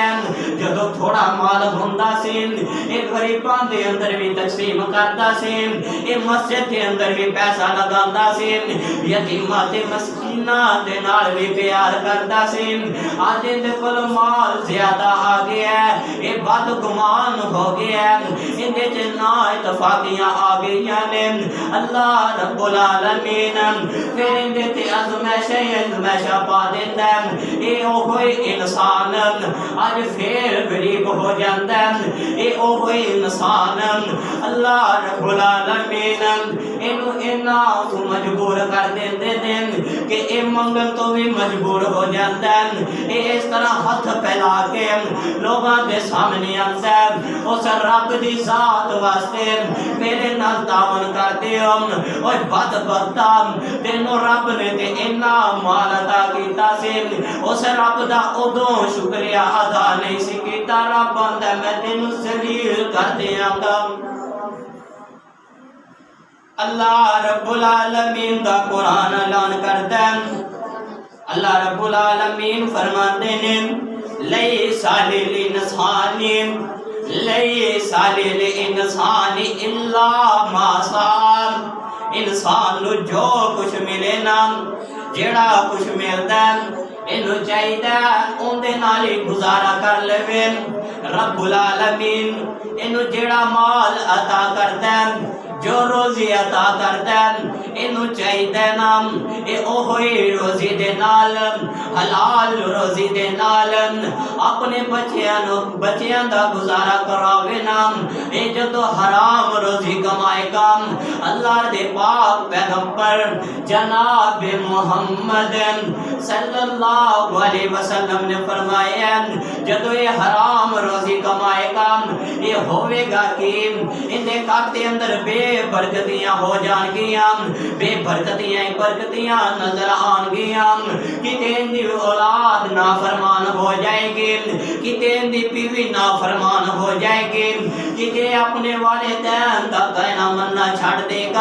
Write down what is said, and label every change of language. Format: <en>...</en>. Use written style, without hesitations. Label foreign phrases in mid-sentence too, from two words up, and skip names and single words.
<pa>جدوں تھوڑا مال ہندا سی یہ غریباں دے اندر بھی تقسیم کردا سی، یہ مسجد کے اندر بھی پیسہ لگاندا سی، یتیماں تے مسکیناں دے نال بھی پیار کردا سی. اج ایہدے کول مال زیادہ آ گیا، یہ بدگمان ہو گیا، ایہدے چ نہ اتفاقیاں آ گئیاں نے. اللہ رب العالمین فیر ایہدے تے آزمائشاں پا دیندا ہے. یہ اوہی انسان اج فیر غریب ہو جاتا ہے، یہ اوہی انسان اللہ رب العالمین ایہنوں اِنّا مجبور کر دیندے نے کہ یہ منگن توں بھی مجبور ہو جاتا ہے.</pa> <ur>یہ اس طرح ہتھ پھیلا کے لوگوں کے سامنے آتا ہے، اس رب کی ذات واسطے میرے نال تعاون کرتے ہو.</ur> <pa>اوئے بدبختا، تینوں رب نے تے اِنّا مال عطا کیتا سی، اس رب دا اودوں شکریہ ادا نہیں سی کیتا. رب آندا میں تینوں ذلیل کر دیں گا. اللہ رب العالمین دا قرآن اعلان کردا ہے, اللہ رب العالمین فرماتے نے</pa> <ar>ليس للإنسان إلا ما سعى.</ar> <pa>انسان نوں جو کجھ ملے نہ، جیہڑا کجھ ملدا ایہنوں چاہیدا اوہدے نال ہی گزارا کر لیوے. رب العالمین ایہنوں جیہڑا مال عطا کردا، جو روزی عطا کردا، ایہنوں چاہیدا نہ یہ اوہی روزی دے نال، حلال روزی دے نال اپنے بچیاں دا گزارا کراوے نہ. یہ جدوں حرام روزی کمائے گا، اللہ دے پاک پیغمبر جناب محمد</pa> <ar>صلی اللہ علیہ وسلم</ar> <pa>نے فرمایا جدوں یہ حرام روزی کمائے گا، یہ ہووے گا کہ ایہدے کھاتے اندر بے برکتیاں ہو جائیں گیاں، بے برکتیاں برکتیاں نظر آئیں گیاں. کتے ایہدی اولاد نافرمان ہو جائے گی، کتے ایہدی بیوی نافرمان ہو جائے گی، کتے اپنے والدین دا کہنا منّنا چھڈ دے گا.</pa>